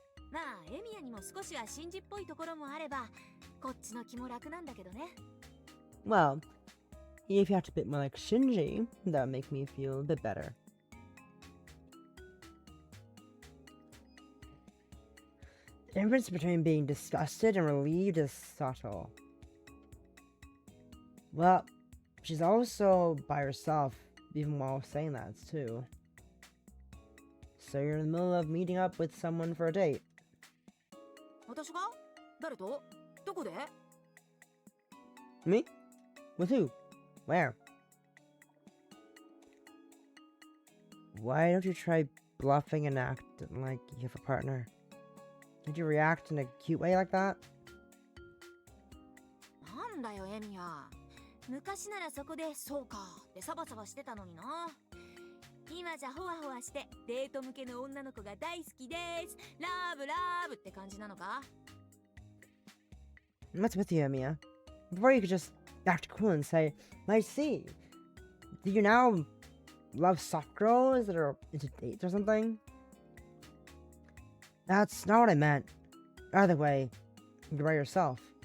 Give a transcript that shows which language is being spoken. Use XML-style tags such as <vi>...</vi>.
<ja>まあ、エミヤにも少しはシンジっぽいところもあれば、こっちの気も楽なんだけどね。</ja> <en>Well, if you act a bit more like Shinji, that would make me feel a bit better. The difference between being disgusted and relieved is subtle. Well, she's also by herself, even while saying that too. So you're in the middle of meeting up with someone for a date.</en> <ja>私が？誰と？どこで？</ja> <en>Me? With who? Where? Why don't you try bluffing and act like you have a partner? Did you react in a cute way like that?</en> <ja>なんだよ、エミヤ。昔ならそこでそうかってサバサバしてたのにな。今じゃホワホワしてデート向けの女の子が大好きです。ラブラブって感じなのか？</ja> <en>What's with you, Amiya? Before you could just act cool and say, I see. Do you now love soft girls that are into dates or something? That's not what I meant. Either way, you're by yourself.</en>